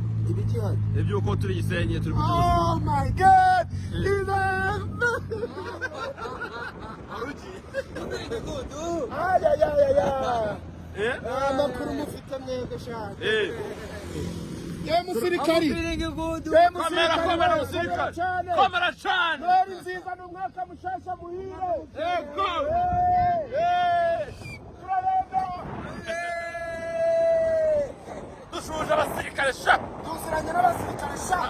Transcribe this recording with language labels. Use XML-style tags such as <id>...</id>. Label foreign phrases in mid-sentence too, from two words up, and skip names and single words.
<rw>Ibiki hano? Iby'uko turi Gisenyi, turi ku</rw> <en>Oh my God! Eh. Ina- Ay, ay, ay, ay, ay. Eh?</en> <rw>Nta makuru mufite mwebwe, shaka. Eh. Ye musirikari.</rw> <en>I'm feeling good.</en> <rw>Ye Komera, musirikari, komera, komera musirikari. cyane. Komera cyane. Noheli nziza ni umwaka mushasha muhire. Yego. Eh. Eh. Turabemera. Dushuje abasirikare sha. Tuziranye n'abasirikare sha.</rw>